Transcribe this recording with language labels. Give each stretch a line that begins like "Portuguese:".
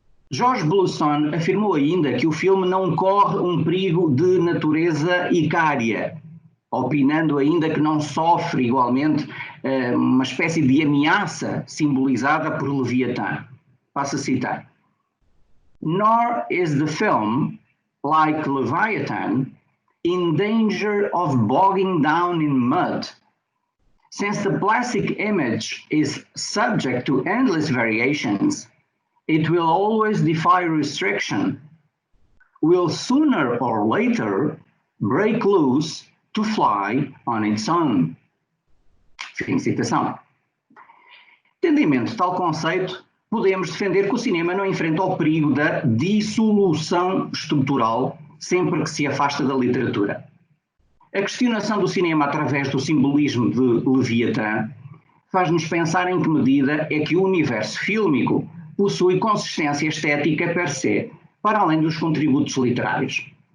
Portuguese: George Bluestone afirmou ainda que o filme não corre um perigo de natureza icária, opinando ainda que não sofre igualmente uma espécie de ameaça simbolizada por Leviatã. Passo a citar.
English: nor is the film, like Leviathan, in danger of bogging down in mud. Since the plastic image is subject to endless variations, it will always defy restriction, will sooner or later break loose to fly on its own.
Portuguese: Fim de citação. Tendo em mente tal conceito, podemos defender que o cinema não enfrenta o perigo da dissolução estrutural sempre que se afasta da literatura. A questionação do cinema através do simbolismo de Leviathan faz-nos pensar em que medida é que o universo fílmico possui consistência estética per se, para além dos contributos literários.